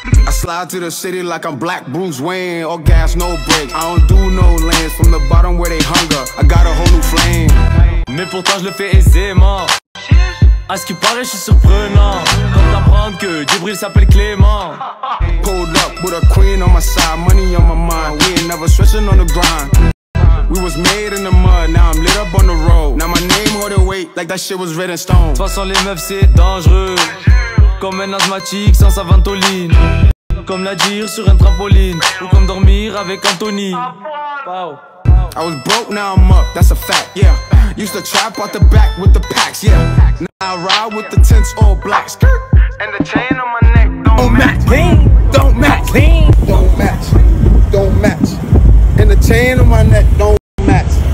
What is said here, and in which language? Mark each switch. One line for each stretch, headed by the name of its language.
English: Slide to the city like I'm Black Bruce Wayne. All gas, no brakes. I don't do no lanes. From the bottom where they hunger, I got a whole new flame.
French: Mais pourtant je le fais aisément. À ce qui paraît je suis surprenant. Comme d'apprendre que Djibril s'appelle Clément.
English: Pulled up with a queen on my side, money on my mind. We ain't never stressing on the grind. We was made in the mud, now I'm lit up on the road. Now my name hold the weight like that shit was written in stone.
French: De toute façon les meufs c'est dangereux. Comme un asthmatique sans sa ventoline. Comme la dire sur un trampoline. Ou comme dormir avec Anthony.
English: Wow. I was broke, now I'm up, that's a fact, yeah. Used to trap out the back with the packs, yeah. Now I ride with the tents all black. Skirt. And the chain on my neck don't match. Don't match. Don't match. Don't match. And the chain on my neck don't match.